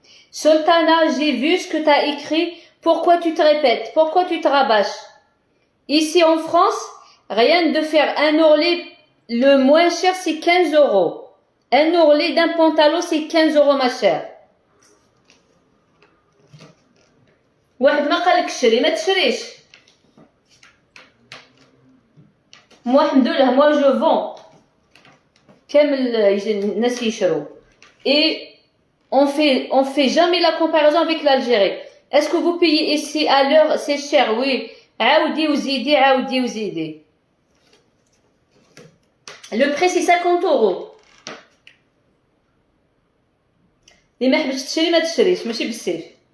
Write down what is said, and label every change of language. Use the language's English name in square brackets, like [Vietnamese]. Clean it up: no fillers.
[French] Sultana, j'ai vu ce que tu as écrit. Pourquoi tu te répètes? Pourquoi tu te rabâches? Ici en France, rien de faire un ourlet, le moins cher c'est 15 €. Un ourlet d'un pantalon c'est 15 € ma chère. [Arabic] واحد ما قالك شري ما تشريش. [French] Moi الحمد لله moi je vends. [Arabic] كامل الناس يشروا. [French] Et on fait jamais la comparaison avec l'Algérie. Est-ce que vous payez ici à l'heure c'est cher? Oui. [Arabic] عاودي وزيدي عاودي وزيدي. [French] Le prix c'est 50 €. [Arabic] اللي ما حبش تشري ما تشريش ماشي بالسيف.